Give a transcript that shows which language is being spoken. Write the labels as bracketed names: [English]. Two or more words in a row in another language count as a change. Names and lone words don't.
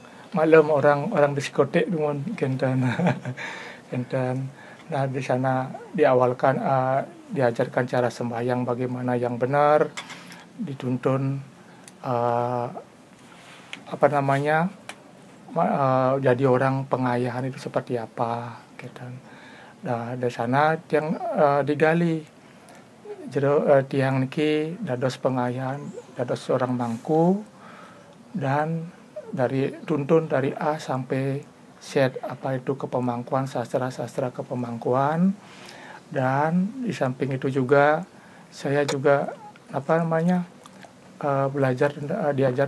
[Indonesian] Maklum orang diskotik dengan kentan. Nah di sana diawalkan diajarkan cara sembahyang bagaimana yang benar, dituntun jadi orang pengayahan itu seperti apa, gitu. Nah di sana tiang digali, jadi [Balinese] tiang niki dados pengayahan, dados [Indonesian] seorang mangku, dan tuntun dari A sampai Z, apa itu kepemangkuan, sastra kepemangkuan. Dan di samping itu juga saya juga belajar diajar